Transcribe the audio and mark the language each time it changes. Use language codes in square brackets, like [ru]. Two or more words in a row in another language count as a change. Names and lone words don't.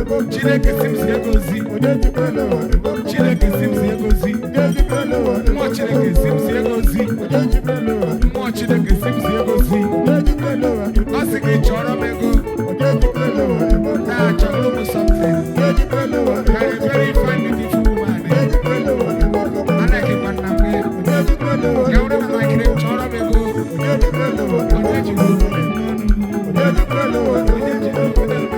[ig] Chineke sị m si ego zi. Chineke sị m si ego zi. Mmụọ Chineke, si m zie gị ozi. Mmụọ Chineke, si m zie gị ozi. Ọ sị gị chọrọ m ego. Taa chọrọ m something. Ka ị [en] very fine, beautiful woman. [ig] Anaghị m nna m gị. Ya wụrụ na nwaanyị, chọrọ m ego. Onye ji m obi? Onye ji m obi?